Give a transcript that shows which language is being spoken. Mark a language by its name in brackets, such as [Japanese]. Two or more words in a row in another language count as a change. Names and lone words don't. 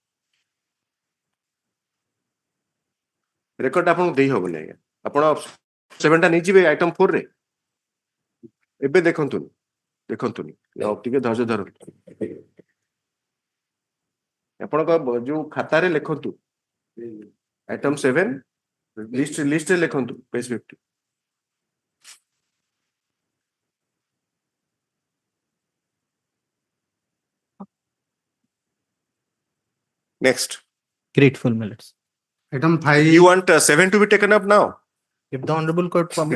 [Odia] ରେକର୍ଡ ଆପଣଙ୍କୁ ଦେଇ ହବନି ଆଜ୍ଞା. ଆପଣ 7 ଟା ନେଇଯିବେ item 4 ରେ. ଏବେ ଦେଖନ୍ତୁନି. ଟିକେ ଧୈର୍ଯ୍ୟ ଧରନ୍ତୁ. ଆପଣଙ୍କ ଯୋଉ ଖାତାରେ ଲେଖନ୍ତୁ [English] item 7 list [Odia] ରେ ଲେଖନ୍ତୁ page 50. [English] Next. Grateful, minutes. Item 5. You want 7 to be taken up now? If the Honorable Court permits.